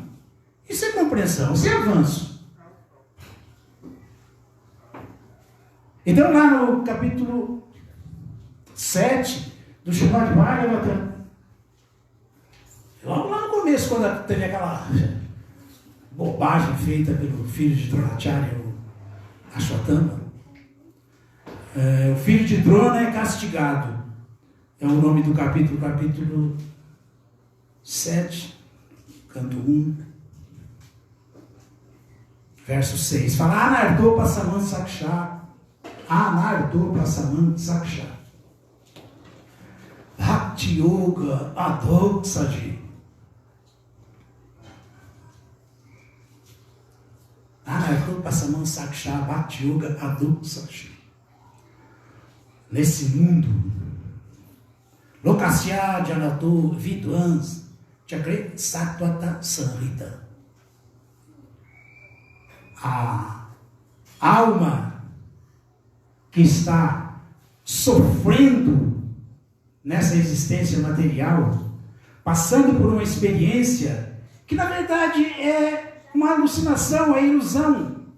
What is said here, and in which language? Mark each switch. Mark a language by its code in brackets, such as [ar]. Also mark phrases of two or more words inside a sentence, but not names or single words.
[pt] Isso é compreensão, isso é avanço. Então lá no capítulo 7 do Srimad Bhagavatam, logo lá no começo, quando teve bobagem feita pelo filho de Dronacharya, o Ashwatthama. O filho de Drona é castigado. É o nome do capítulo 7, canto 1, verso 6. Fala, [sa] Anardopa Saman Saksha, Anardopa Saman Saksha, Bhakti Yoga Adoksaji. Anardopa Saman Saksha, Bhakti Yoga Adoksaji. [pt] Nesse mundo, [sa] Lokasya Janato Vidwans Chakre Satvata Sanrita. [pt] A alma que está sofrendo nessa existência material, passando por uma experiência que na verdade é uma alucinação, é ilusão.